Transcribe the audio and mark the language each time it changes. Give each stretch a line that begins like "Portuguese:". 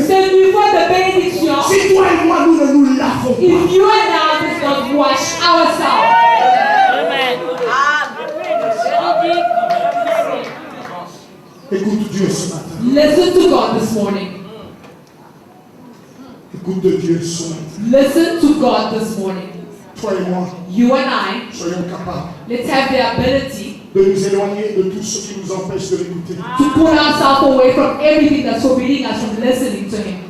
French: ce niveau de bénédiction si toi et moi nous ne nous lavons pas.
English: if you and I does not wash ourselves. Amen.
French: Écoute Dieu ce matin.
English: Listen to God this morning.
French: Écoute de Dieu ce matin.
English: Listen to God this morning.
French: Toi et moi,
English: You and I,
French: soyons capables
English: let's have the ability
French: de nous éloigner de tout ce qui nous empêche de l'écouter.
English: to pull ourselves away from everything that's forbidding us from listening to Him.